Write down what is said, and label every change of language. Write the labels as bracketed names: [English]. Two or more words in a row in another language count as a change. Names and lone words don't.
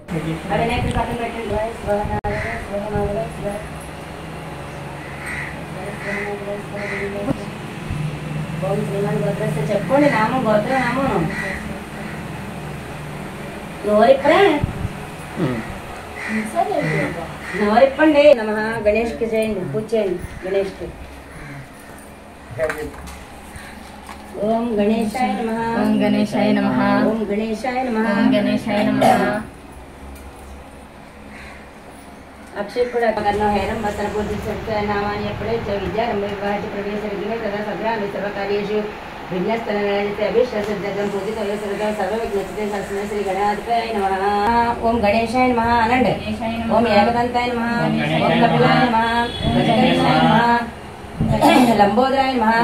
[Telugu] చెప్పండి నామం, గోత్ర నామం నోరిప్పండి. నమ గణేష్కి చేయండి, పూజ చేయండి గణేష్కి. [Sanskrit] ఓం గణేశాయ నమః, ఓం గణేశాయ నమః, ఓం గణేశాయ నమః, ఓం గణేశాయ నమః. अक्षय हेरम वस्त्रपूर्ति नामानि विद्यारंभ विवाह प्रवेश विघ्न तथा सग्रामि सर्वकार्येषु विघ्नस्तनराजिते अभिष्टसिद्धं पूजितव्य सर्वदा सर्वविघ्नचिते शासने श्री गणाधिपाय नमः। ओम गणेशाय नमः अनंड, ओम एकदंताय नमः, ओम कपिलाय नमः, गजगणेशाय नमः, लंबोदराय नमः